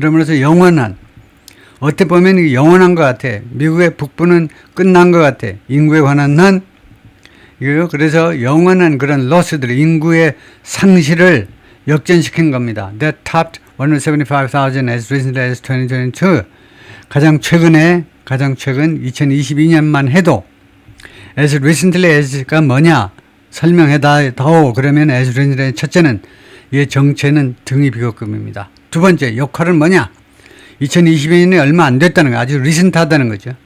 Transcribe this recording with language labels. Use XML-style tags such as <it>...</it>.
<ko>그러면서 영원한 어떻게 보면 영원한 것 같아. 미국의 북부는 끝난 것 같아. 인구에 관한 한 이거요. 그래서 영원한 그런 로스들, 인구의 상실을 역전시킨 겁니다.</ko> <en>That topped 175,000 as recently as 2022.</en> <ko>가장 최근 2022년만 해도</ko> <en>as recently as</en> <ko>가 뭐냐? 설명해다오. 그러면 as recently 첫째는 이 정체는 등이 비교급입니다. 두 번째 역할은 뭐냐? 2022년이 얼마 안 됐다는 거 아주 리센트하다는 거죠.</ko>